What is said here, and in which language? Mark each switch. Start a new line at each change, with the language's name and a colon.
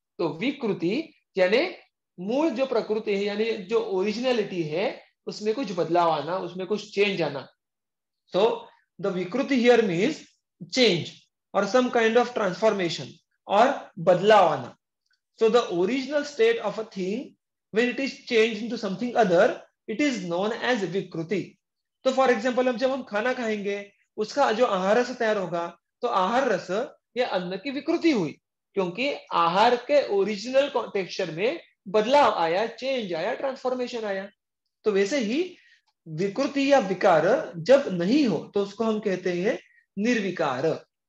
Hindi: तो विकृति यानी मूल जो प्रकृति है, यानी जो ओरिजिनलिटी है उसमें कुछ बदलाव आना, उसमें कुछ चेंज आना।
English: तो the vikriti here means change और some kind of transformation
Hindi: और बदलाव आना।
English: So the original state of a thing when it is changed into something other, it is known as vikriti.
Hindi: तो फॉर एग्जाम्पल जब हम खाना खाएंगे उसका जो आहार रस तैयार होगा, तो आहार रस या अन्न की विकृति हुई, क्योंकि आहार के ओरिजिनल टेक्सचर में बदलाव आया, चेंज आया, ट्रांसफॉर्मेशन आया। तो वैसे ही विकृति या विकार जब नहीं हो तो उसको हम कहते हैं निर्विकार।